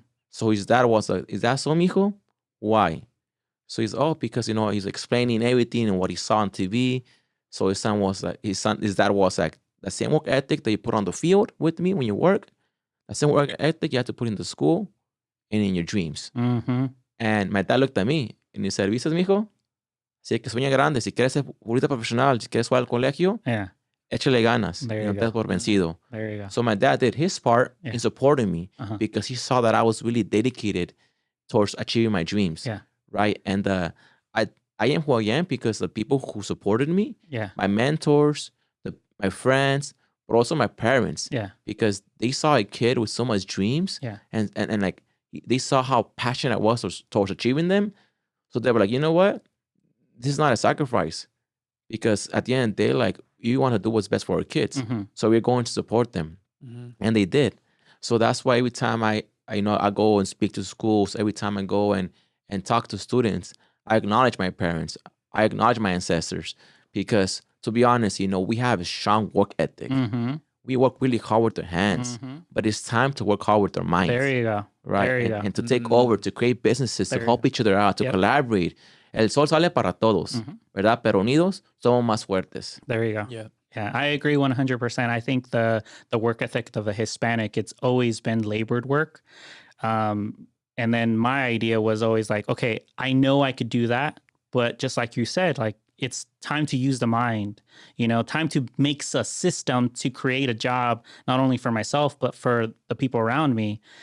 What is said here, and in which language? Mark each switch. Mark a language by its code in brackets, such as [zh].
[en] So his dad was like, "Is that so, mijo? Why?" So he's, because he's explaining everything and what he saw on TV. So his dad was like, the same work ethic that you put on the field with me when you work, the same work ethic you have to put in the school and in your dreams. And my dad looked at me and he said, [es] "¿Vistes, mijo? Si es que sueña grande, si quieres ser futbolista profesional, si quieres jugar al colegio, échale ganas. No te des por vencido." [en] There you go. So my dad did his part in supporting me because he saw that I was really dedicated towards achieving my dreams. Yeah. Right. And I am who I am because the people who supported me, Yeah. my mentors, my friends, but also my parents. Yeah. Because they saw a kid with so much dreams. Yeah. And like they saw how passionate I was towards achieving them. So they were like, you know what? This is not a sacrifice. Because at the end of the day, like, you want to do what's best for our kids. So we're going to support them. And they did. So that's why every time I go and speak to schools, every time I go and talk to students, I acknowledge my parents. I acknowledge my ancestors. Because to be honest, we have a strong work ethic. We work really hard with our hands. But it's time to work hard with our minds. There you go. Right? There you go. And to take over, to create businesses, to help each other out, to collaborate. [es] El sol sale para todos, ¿verdad? Pero unidos somos más fuertes. [en] There you go. Yeah. Yeah, I agree 100%. I think the work ethic of a Hispanic, it's always been labored work. And then my idea was always like, okay, I know I could do that, but just like you said, like, it's time to use the mind, time to make a system to create a job, not only for myself, but for the people around me.